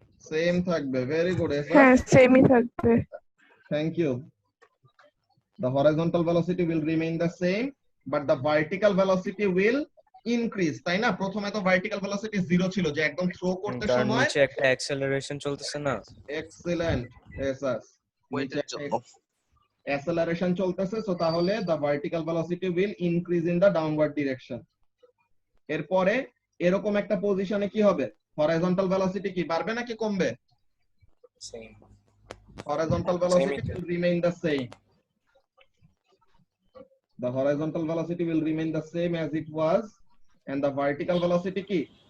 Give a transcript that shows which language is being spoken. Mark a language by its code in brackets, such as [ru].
[bn] Same থাকবে, very good. হ্যাঁ সেমই থাকবে। [en] Thank you. The horizontal velocity will remain the same, but the vertical velocity will increase, [bn] তাই না? প্রথমে তো vertical velocity 0 ছিল, যে একদম থ্রো করতে তার সময় নিচে একটা অ্যাক্সেলারেশন চলতেছে না? [en] excellent, এসাস [bn] নিচে অ্যাক্সেলারেশন চলতেছে, সো তাহলে [en] the vertical velocity will increase in the downward direction। [bn] এরপরে এরকম একটা পজিশনে কি হবে, horizontal velocity কি বাড়বে নাকি কমবে? Same. [en] Horizontal velocity will remain the same. The horizontal velocity will remain the same as it was, and the vertical velocity কি